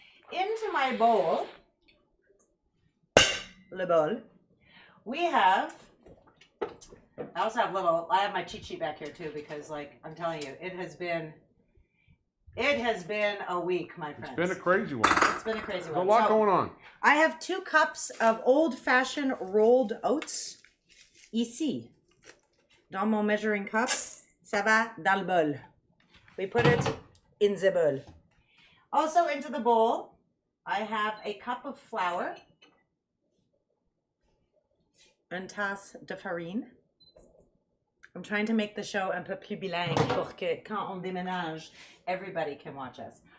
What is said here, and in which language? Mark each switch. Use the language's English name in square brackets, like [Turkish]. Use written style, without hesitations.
[English] Into my bowl, we have... I also have I have my cheat sheet back here too because, like, I'm telling you, it has been a week, my friends. It's been a crazy one. It's been a crazy There's one. a lot going on. I have 2 cups of old-fashioned rolled oats. [French] Ici, dans mon [English] measuring cup, [French] ça va dans le bol. [English] We put it in the bowl. Also into the bowl, I have a cup of flour. [French] Une tasse de farine. [English] I'm trying to make the show [French] un peu plus bilingue pour que quand on déménage, [English] everybody can watch us.